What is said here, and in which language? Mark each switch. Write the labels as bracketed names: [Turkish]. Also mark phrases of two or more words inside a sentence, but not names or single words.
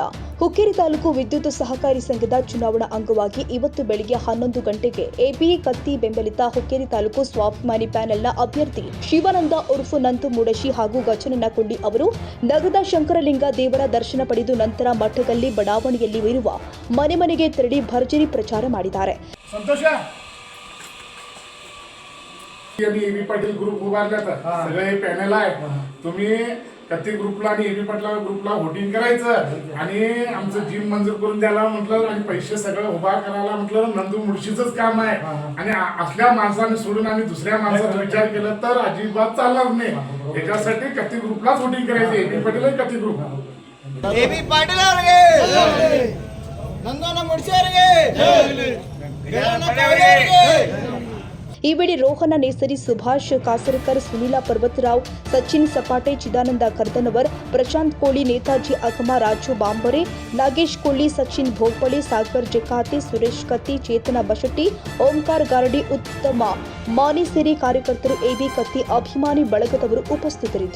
[Kannada] ಹುಕ್ಕೇರಿ ತಾಲೂಕು ವಿದ್ಯುತ್ ಸಹಕಾರಿ ಸಂಘದ ಚುನಾವಣಾ ಅಂಗವಾಗಿ ಇವತ್ತು ಬೆಳಗ್ಗೆ 11 ಗಂಟೆಗೆ ಎಬಿ ಕತ್ತಿ ಬೆಂಬಲಿತ ಹುಕ್ಕೇರಿ ತಾಲೂಕು ಸ್ವಾಭಿಮಾನಿ ಪ್ಯಾನೆಲ್ನ ಅಭ್ಯರ್ಥಿ ಶಿವಾನಂದ ಉರ್ಫ್ ನಂತು ಮೂಡಶಿ ಹಾಗೂ ಗಜನನ ಕೊಂಡಿ ಅವರು ನಗರದ ಶಂಕರಲಿಂಗ ದೇವರ ದರ್ಶನ ಪಡೆದು ನಂತರ ಮಠದಲ್ಲಿ ಬಡಾವಣೆಯಲ್ಲಿ ಇರುವ ಮನೆ ಮನೆಗೆ ತೆರಳಿ ಭರ್ಜರಿ ಪ್ರಚಾರ ಮಾಡಿದ್ದಾರೆ. [Marathi] एबी पाटील ग्रुप उभारल्यात सगळे पॅनल आहे. तुम्ही कत्ती ग्रुपला आणि एबी पाटील ग्रुपला व्होटिंग करायचं आणि आमचं जिम मंजूर करून द्यायला म्हटलं आणि पैसे सगळं उभा करायला म्हटलं नंदू मुळशीचंच काम आहे. आणि असल्या माणसाने सोडून आम्ही दुसऱ्या माणसाचा विचार केला तर अजिबात चालणार नाही. याच्यासाठी कत्ती ग्रुपलाच व्होटिंग करायचं. एबी पाटील आणि कत्ती ग्रुप. [Kannada] एबी पाटील ಅವರಿಗೆ ನಂದನ ಮುಡ್ಸಿ ಅವರಿಗೆ ಈ ವೇಳೆ ರೋಹನ ನೇಸರಿ, ಸುಭಾಷ್ ಕಾಸರಕರ್, ಸುನೀಲ ಪರ್ವತರಾವ್, ಸಚಿನ್ ಸಪಾಟೆ, ಚಿದಾನಂದ ಕರ್ದನವರ್, ಪ್ರಶಾಂತ್ ಕೋಳಿ, ನೇತಾಜಿ ಅಕಮ, ರಾಜು ಬಾಂಬರೆ, ನಾಗೇಶ್ ಕೊಳ್ಳಿ, ಸಚಿನ್ ಭೋಗ್ಪಳ್ಳಿ, ಸಾಗರ್ ಜಕಾತಿ, ಸುರೇಶ್ ಕತ್ತಿ, ಚೇತನ ಬಶೆಟ್ಟಿ, ಓಂಕಾರ ಗಾರಡಿ, ಉತ್ತಮ ಮಾನಿ ಸೇರಿ ಕಾರ್ಯಕರ್ತರು, ಎಬಿ ಕತ್ತಿ ಅಭಿಮಾನಿ ಬಳಗದವರು ಉಪಸ್ಥಿತರಿದ್ದರು.